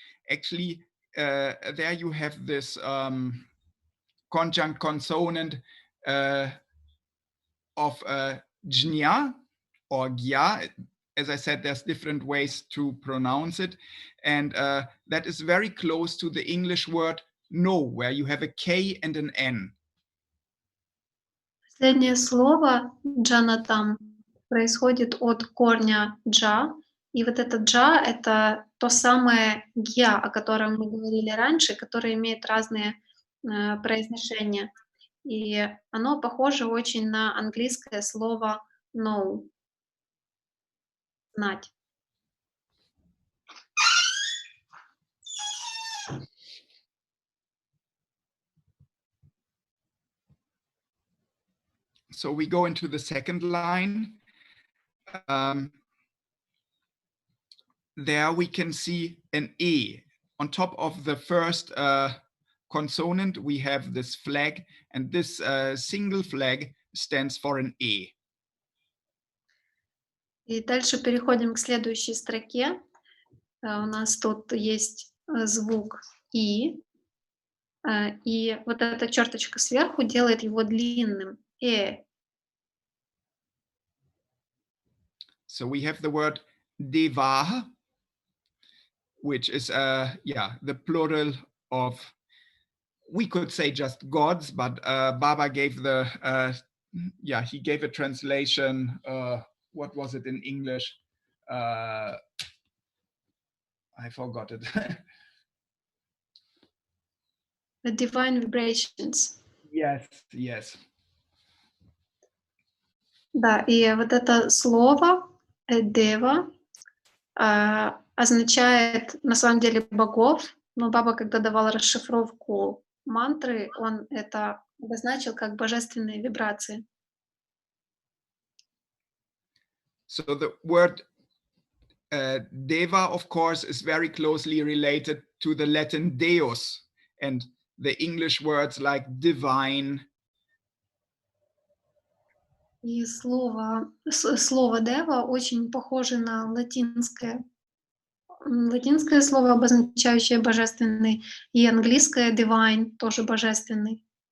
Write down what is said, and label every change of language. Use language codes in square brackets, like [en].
[en] Actually, there you have this conjunct consonant of jnya or gya. As I said, there's different ways to pronounce it. And that is very close to the English word no, where you have a K and an N. [ru] Последнее слово «джанатам» происходит от корня «джа», и вот это «джа» — это то самое «гья», о котором мы говорили раньше, которое имеет разные произношения. И оно похоже очень на английское слово [en] «know» [ru] — «знать». [en] So we go into the second line. There we can see an E. On top of the first consonant, we have this flag, and this single flag stands for an E. [ru] И дальше переходим к следующей строке. У нас тут есть звук «и», и вот эта черточка сверху делает его длинным. [en] So we have the word deva, which is the plural of, we could say just gods, but Baba gave the he gave a translation. What was it in English? I forgot it. The divine vibrations. Yes. [ru] Да, и вот это слово «дева» означает на самом деле богов, но Баба, когда давал расшифровку мантры, он это обозначил как божественные вибрации. [en] So the word deva, of course, is very closely related to the Latin deus and the English words like divine. [ru] И слово «дева» очень похоже на латинское слово, обозначающее божественный, и английское [en] «divine» [ru] тоже божественный.